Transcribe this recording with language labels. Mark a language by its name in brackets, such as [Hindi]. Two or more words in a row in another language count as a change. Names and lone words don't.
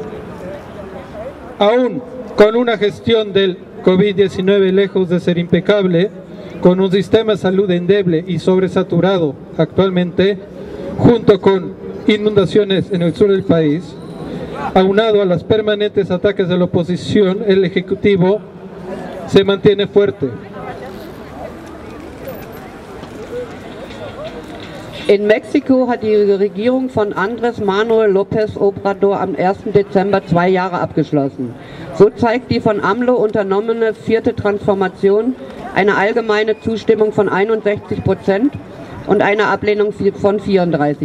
[Spanish] Aún con una gestión del COVID-19 lejos de ser impecable, con un sistema de salud endeble y sobresaturado actualmente, junto con inundaciones en el sur del país, aunado a los permanentes ataques de la oposición, el Ejecutivo se mantiene fuerte. [German] In Mexiko hat die Regierung von Andrés Manuel López Obrador am 1. Dezember 2 Jahre abgeschlossen. So zeigt die von AMLO unternommene 4. Transformation eine allgemeine Zustimmung von 61% und eine Ablehnung von 34%.